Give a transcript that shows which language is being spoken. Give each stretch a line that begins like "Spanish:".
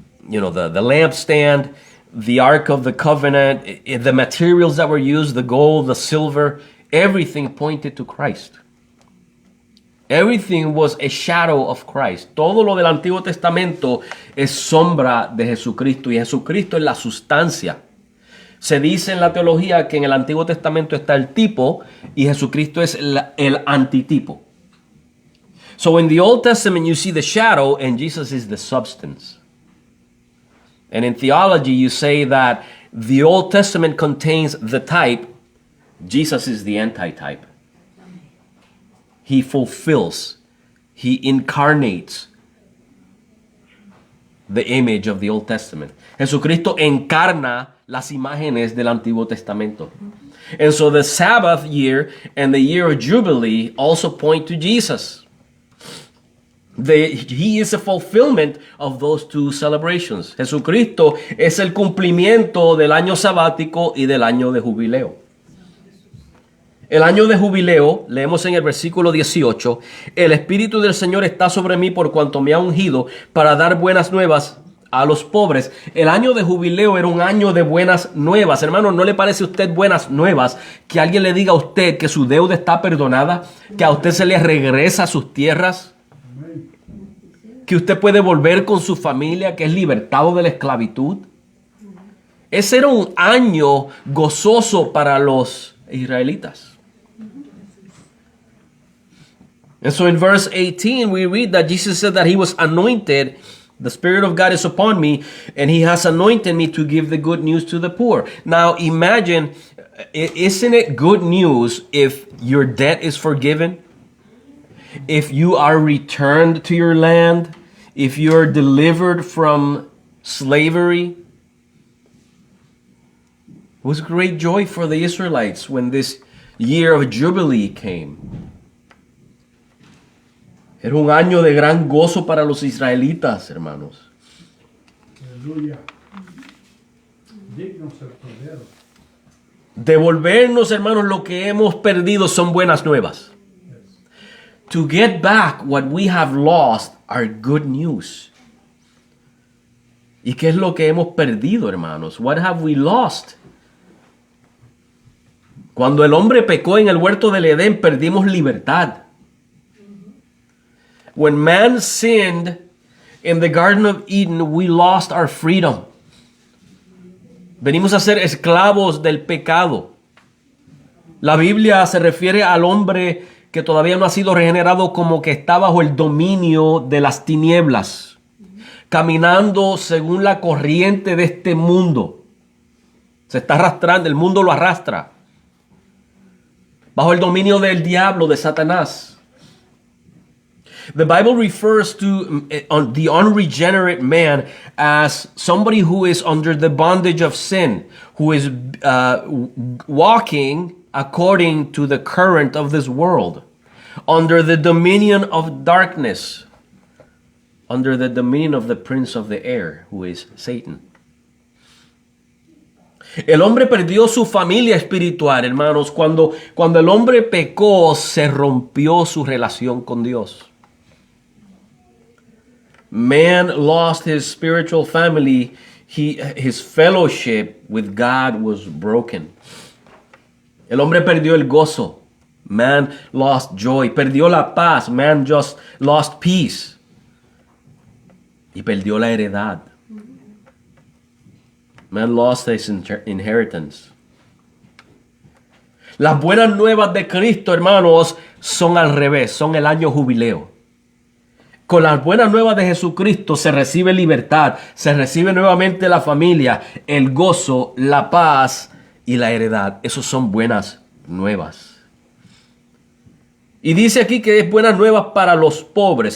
English: lampstand, the Ark of the Covenant, the materials that were used, the gold, the silver, everything pointed to Christ. Everything was a shadow of Christ.
Spanish: Todo lo del Antiguo Testamento es sombra de Jesucristo y Jesucristo es la sustancia. Se dice en la teología que en el Antiguo Testamento está el tipo y Jesucristo es el antitipo.
English: So in the Old Testament you see the shadow and Jesus is the substance. And in theology you say that the Old Testament contains the type, Jesus is the antitype. He fulfills, he incarnates the image of the Old Testament.
Spanish: Jesucristo encarna las imágenes del Antiguo Testamento.
English: And so the Sabbath year and the year of Jubilee also point to Jesus. He is a fulfillment of those two celebrations.
Spanish: Jesucristo es el cumplimiento del año sabático y del año de jubileo. El año de jubileo, leemos en el versículo 18, el Espíritu del Señor está sobre mí por cuanto me ha ungido para dar buenas nuevas a los pobres. El año de jubileo era un año de buenas nuevas. Hermano, ¿no le parece a usted buenas nuevas que alguien le diga a usted que su deuda está perdonada, que a usted se le regresa a sus tierras, que usted puede volver con su familia, que es libertado de la esclavitud? Ese era un año gozoso para los israelitas.
English: And so in verse 18, we read that Jesus said that he was anointed. The Spirit of God is upon me, and he has anointed me to give the good news to the poor. Now imagine, isn't it good news if your debt is forgiven? If you are returned to your land? If you're delivered from slavery? It was great joy for the Israelites when this year of Jubilee came.
Spanish: Era un año de gran gozo para los israelitas, hermanos. Aleluya. Digno es el Cordero. Devolvernos, hermanos, lo que hemos perdido son buenas nuevas.
English: To get back what we have lost are good news.
Spanish: ¿Y qué es lo que hemos perdido, hermanos?
English: What have we lost?
Spanish: Cuando el hombre pecó en el huerto del Edén, perdimos libertad.
English: When man sinned in the Garden of Eden, we lost our freedom.
Spanish: Venimos a ser esclavos del pecado. La Biblia se refiere al hombre que todavía no ha sido regenerado como que está bajo el dominio de las tinieblas, caminando según la corriente de este mundo. Se está arrastrando, el mundo lo arrastra. Bajo el dominio del diablo, de Satanás.
English: The Bible refers to the unregenerate man as somebody who is under the bondage of sin, who is walking according to the current of this world, under the dominion of darkness, under the dominion of the prince of the air, who is Satan.
Spanish: El hombre perdió su familia espiritual, hermanos. Cuando el hombre pecó, se rompió su relación con Dios.
English: Man lost his spiritual family. His fellowship with God was broken.
Spanish: El hombre perdió el gozo.
English: Man lost joy.
Spanish: Perdió la paz.
English: Man just lost peace.
Spanish: Y perdió la heredad.
English: Man lost his inheritance.
Spanish: Las buenas nuevas de Cristo, hermanos, son al revés. Son el año jubileo. Con las buenas nuevas de Jesucristo se recibe libertad, se recibe nuevamente la familia, el gozo, la paz y la heredad. Esos son buenas nuevas. Y dice aquí que es buenas nuevas para los pobres.